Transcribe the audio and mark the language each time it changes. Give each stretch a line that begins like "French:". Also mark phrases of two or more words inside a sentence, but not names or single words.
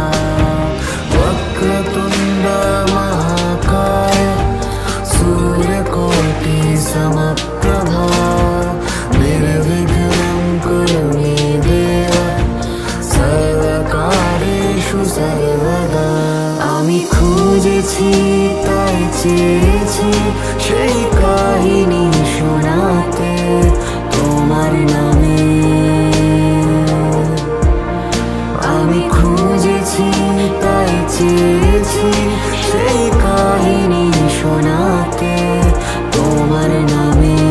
Sanskrit: वक्रतुण्ड महाकाय सूर्यकोटि समप्रभा निर्विघ्नं कुरु मे देव सर्वकार्येषु सर्वदा।
Bangla: আমি খুঁজেছি তাই চেয়েছি সেই কাহিনী শোনাতে তোমার নামে। আমি খুঁজেছি তাই চেয়েছি সেই কাহিনী শোনাতে তোমার নামে।